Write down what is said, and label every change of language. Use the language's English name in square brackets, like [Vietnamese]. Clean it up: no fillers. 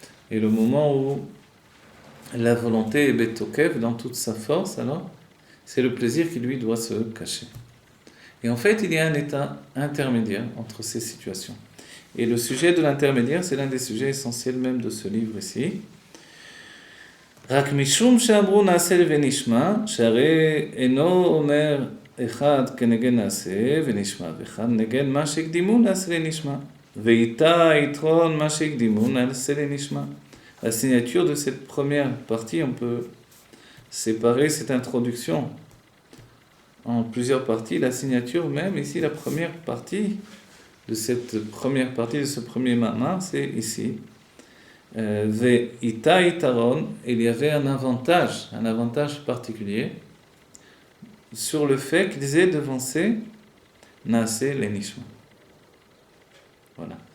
[French] Et le moment où la volonté est betokev dans toute sa force, alors c'est le plaisir qui lui doit se cacher. Et en fait, il y a un état intermédiaire entre ces situations. Et le sujet de l'intermédiaire, c'est l'un des sujets essentiels même de ce livre ici. [Hebrew] רק משום שאמרו נעשה ונשמע, שהרי אינו אומר אחד כנגד נעשה ונשמע, ואחד נגד מה שהקדימו נעשה ונשמע, ואיתה יתרון מה שהקדימו נעשה ונשמע. [French] La signature de cette première partie, on peut séparer cette introduction en plusieurs parties. La signature même, ici, la première partie de cette première partie, de ce premier mamar, c'est ici. Ve'ita itaron, il y avait un avantage particulier sur le fait qu'ils aient devancé Naase le Nishma. Voilà.